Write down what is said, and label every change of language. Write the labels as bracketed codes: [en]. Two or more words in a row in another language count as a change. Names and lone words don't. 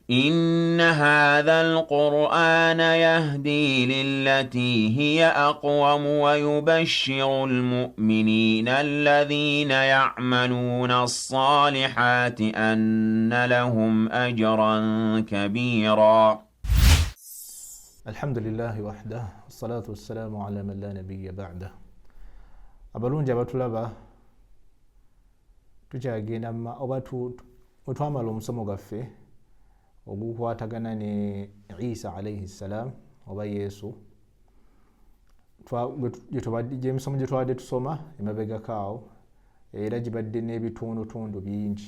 [ar] إن هذا القرآن يهدي للتي هي أقوم ويبشر المؤمنين الذين يعملون الصالحات أن لهم أجرا كبيرا. الحمد لله وحده والصلاة والسلام على من لا نبي بعده. [lg] abalungi abatulaba tukyagenda oba twamala omusomo gwaffe ogukwatagana ne Isa [ar] عليه السلام [lg] oba Yesu emisomo gye tubadde tusoma emabegakaawo era gibadde n'ebitundutundu bingi.